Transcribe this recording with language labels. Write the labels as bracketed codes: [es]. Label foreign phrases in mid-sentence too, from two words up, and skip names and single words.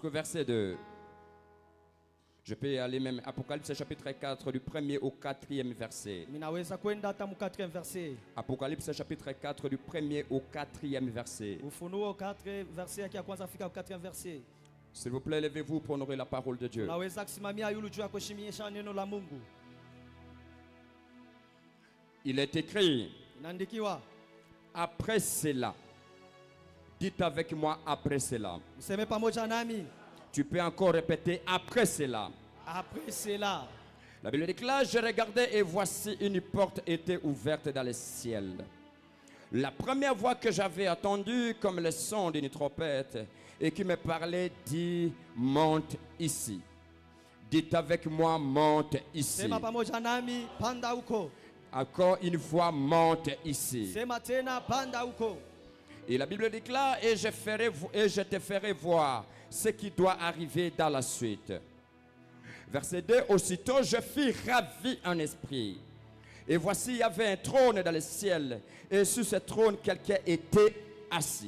[fr] jusqu'au verset 2. Je peux aller même Apocalypse chapitre 4 du 1er au 4e verset. [sw] Ninaweza kwenda hata mu [fr] 4e verset. Apocalypse chapitre 4 du 1er au 4e verset. [sw] Ufunuo 4 verset yake ya kwanza fika [fr] 4e verset. S'il vous plaît, levez-vous pour honorer la parole de Dieu. [sw] Unaweza kusimamia yulu juu ya kuheshimisha neno la Mungu. [fr] Il est écrit, [sw] Inaandikiwa, [fr] après cela. Dites avec moi après cela. [sw] mseme pamoja nami, [fr] Tu peux encore répéter après cela. après cela. La Bible déclare, je regardais et voici une porte était ouverte dans le ciel. La première voix que j'avais entendue comme le son d'une trompette et qui me parlait dit, monte ici. Dites avec moi, monte ici. [sw] Sema pamoja nami, panda huko. [fr] Encore une fois, monte ici. [sw] Sema tena, panda huko. [fr] Et la Bible déclare, et je te ferai voir ce qui doit arriver dans la suite. Verset 2, aussitôt je fus ravi en esprit. Et voici, il y avait un trône dans le ciel. Et sur ce trône, quelqu'un était assis.